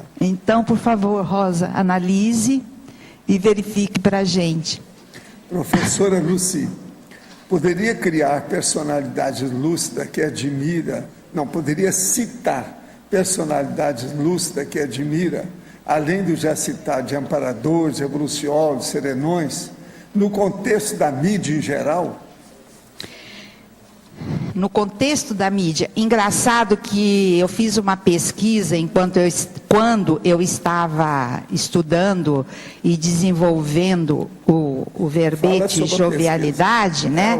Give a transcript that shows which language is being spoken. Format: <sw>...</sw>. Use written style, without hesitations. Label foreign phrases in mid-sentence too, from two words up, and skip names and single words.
<pt>Então, por favor, Rosa, analise e verifique para a gente. Professora Lucy, poderia criar personalidade lúcida que admira, poderia citar personalidades lúcidas que admira, além do já citado de amparadores, revoluciólogos, serenões, no contexto da mídia em geral? No contexto da mídia, engraçado que eu fiz uma pesquisa quando eu estava estudando e desenvolvendo o verbete jovialidade, né?</pt>